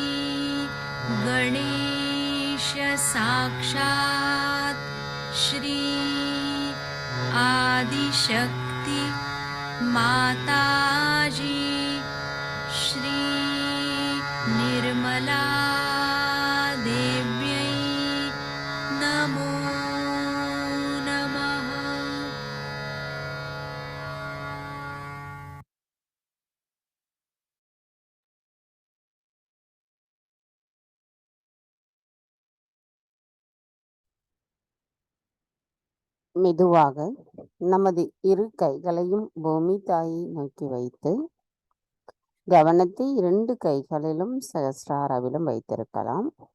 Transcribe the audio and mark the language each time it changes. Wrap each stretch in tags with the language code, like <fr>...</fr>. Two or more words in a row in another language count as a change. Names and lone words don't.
<sa>गणेश साक्षात् श्री आदिशक्ति माताजी श्री निर्मला देव्यै नमो नमः।</sa> <ta>மெதுவாக நமது இரு கைகளையும் பூமி தாயை நோக்கி வைத்து கவனத்தை 2 கைகளிலும் சகஸ்ராரவிலும் வைத்திருக்கலாம்.</ta>